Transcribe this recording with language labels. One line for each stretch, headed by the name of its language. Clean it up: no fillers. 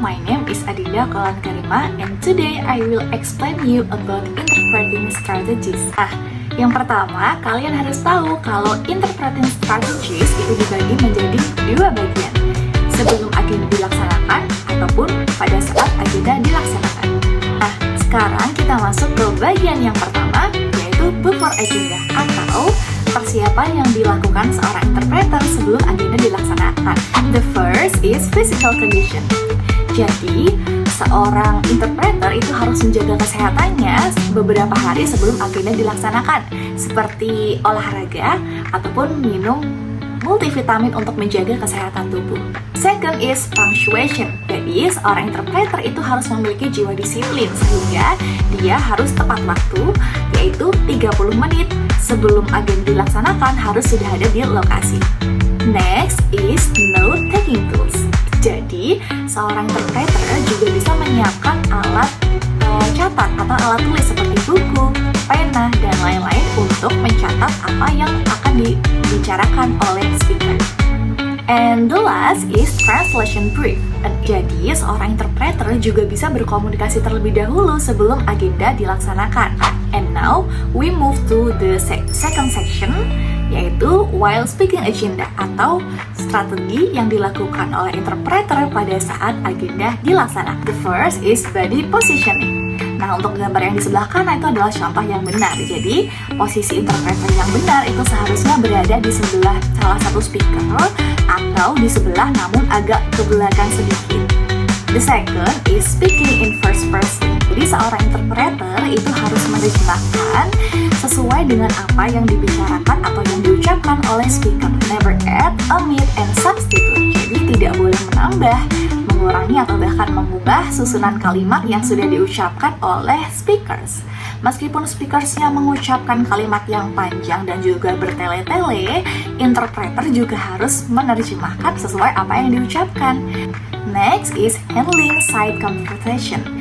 English: My name is Adinda Kaulan Karima, and today I will explain you about interpreting strategies.
Indonesian: Yang pertama, kalian harus tahu kalau
English: interpreting strategies
Indonesian: itu dibagi menjadi dua bagian, sebelum agenda dilaksanakan ataupun pada saat agenda dilaksanakan. Sekarang kita masuk ke bagian yang pertama, yaitu
English: before agenda
Indonesian: atau persiapan yang dilakukan seorang interpreter sebelum agenda dilaksanakan.
English: The first is physical condition.
Indonesian: Jadi, seorang interpreter itu harus menjaga kesehatannya beberapa hari sebelum agenda dilaksanakan, seperti olahraga ataupun minum multivitamin untuk menjaga kesehatan tubuh.
English: Second is punctuation.
Indonesian: Jadi, seorang interpreter itu harus memiliki jiwa disiplin sehingga dia harus tepat waktu, yaitu 30 menit sebelum agenda dilaksanakan harus sudah ada di lokasi.
English: Next is note-taking tools.
Indonesian: Jadi, seorang interpreter juga bisa menyiapkan alat catat atau alat tulis seperti buku, pena, dan lain-lain untuk mencatat apa yang akan dibicarakan oleh speaker.
English: And the last is translation brief.
Indonesian: Jadi, seorang interpreter juga bisa berkomunikasi terlebih dahulu sebelum agenda dilaksanakan.
English: And now, we move to the second section, yaitu while speaking agenda
Indonesian: atau strategi yang dilakukan oleh interpreter pada saat agenda dilaksanakan.
English: The first is body positioning.
Indonesian: Nah, untuk gambar yang di sebelah kanan itu adalah contoh yang benar. Jadi, posisi interpreter yang benar itu seharusnya berada di sebelah salah satu speaker atau di sebelah namun agak ke belakang sedikit.
English: The second is speaking in first person.
Indonesian: Jadi, seorang interpreter itu harus menerjemahkan sesuai dengan apa yang dibicarakan atau yang diucapkan oleh speaker.
English: Never add, omit, and substitute.
Indonesian: Jadi, tidak boleh menambah, mengurangi, atau bahkan mengubah susunan kalimat yang sudah diucapkan oleh speakers. Meskipun speakersnya mengucapkan kalimat yang panjang dan juga bertele-tele, interpreter juga harus menerjemahkan sesuai apa yang diucapkan.
English: Next is handling side conversation.